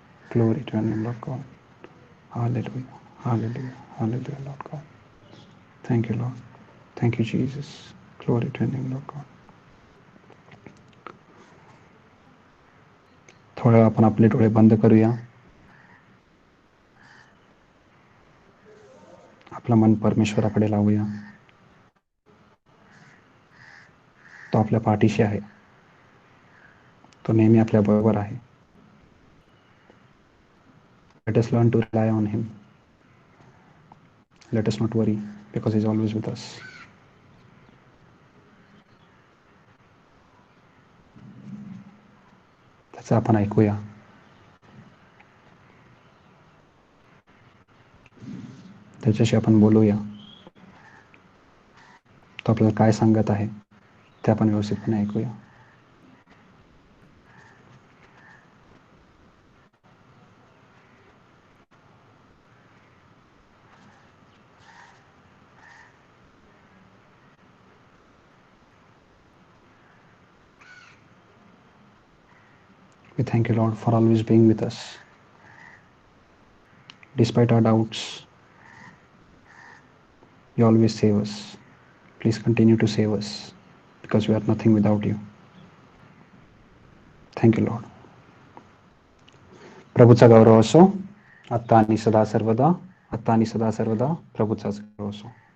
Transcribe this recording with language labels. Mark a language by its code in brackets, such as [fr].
[en] Glory to your name, Lord God. Hallelujah, hallelujah, hallelujah, Lord God. Thank you, Lord. Thank you, Jesus. Glory to your name, Lord God. [mr] थोडा आपण आपले डोळे बंद करूया. आपलं मन परमेश्वराकडे लावूया. तो आपल्या पाठीशी आहे. तो नेहमी आपल्या बरोबर आहे. [en] Let us learn to rely on him. Let us not worry because he is always with us. [mr] त्याचं आपण ऐकूया. त्याच्याशी आपण बोलूया. तो आपल्याला काय सांगत आहे ते आपण व्यवस्थितपणे ऐकूया. [en] We thank you, Lord, for always being with us. Despite our doubts, you always save us. Please continue to save us because we are nothing without you. Thank you, Lord. [mr] प्रभूचा गौरव असो आता आणि सदा सर्वदा, आता आणि सदा सर्वदा प्रभूचाच गौरव असो.